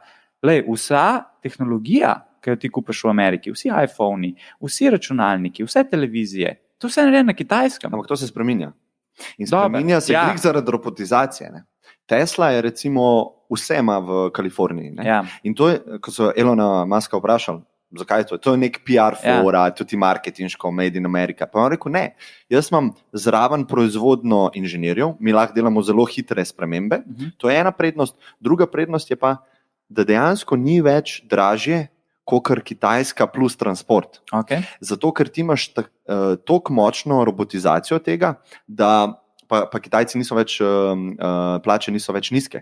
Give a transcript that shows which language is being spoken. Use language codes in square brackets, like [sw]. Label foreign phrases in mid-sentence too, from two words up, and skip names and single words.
[sl] Vsa tehnologija, ki jo ti kupiš v Ameriki, vsi iPhoni, vsi računalniki, vse televizije, to vse naredi na Kitajskem. Ampak to se spreminja. In spreminja se glih zaradi robotizacije. Ne? Tesla je recimo vse ima v Kaliforniji. Ne? Ja. In to je, ko so Elona Muska vprašali, zakaj je to? To je nek PR fora, tudi marketinško, [en] made in America. [sl] Pa on rekel, ne, jaz imam zraven proizvodno inženirjev, mi lahko delamo zelo hitre spremembe, to je ena prednost. Druga prednost je pa, da dejansko ni več dražje, kakor Kitajska plus transport. Okay. Zato, ker ti imaš tako močno robotizacijo tega, da pa Kitajci niso več, plače niso več nizke.